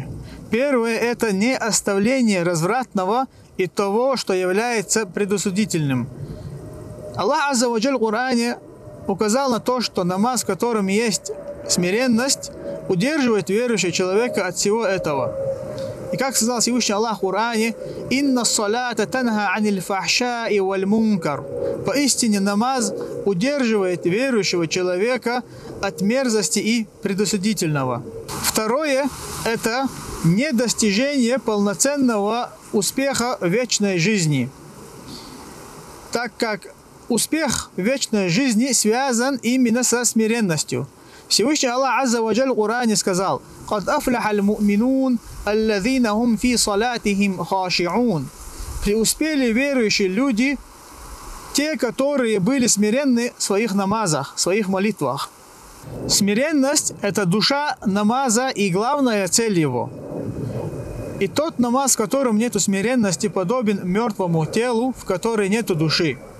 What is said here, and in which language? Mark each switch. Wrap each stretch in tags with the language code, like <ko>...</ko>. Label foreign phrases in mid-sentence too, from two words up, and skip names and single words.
<ru>Первое – это не оставление развратного и того, что является предосудительным. Аллах</ru> <ar>عز وجل</ar> <ru>в Коране указал на то, что намаз, в котором есть смиренность, удерживает верующего человека от всего этого. И как сказал Всевышний Аллах в Коране:</ru> <ar>«إن الصلاة تنهى عن الفحشاء والمنكر».</ar> <ru>Поистине намаз удерживает верующего человека от мерзости и предосудительного. Второе – это недостижение полноценного успеха в вечной жизни, так как успех в вечной жизни связан именно со смиренностью. Всевышний Аллах</ru> <ar>عز وجل</ar> <ru>в Коране сказал:</ru> <ar>«قد أفلح المؤمنون الذين هم في صلاتهم خاشعون».</ar> <ru>Преуспели верующие люди, те, которые были смиренны в своих намазах, в своих молитвах. Смиренность – это душа намаза и главная цель его. И тот намаз, в котором нет смиренности, подобен мертвому телу, в которой нет души.</ru>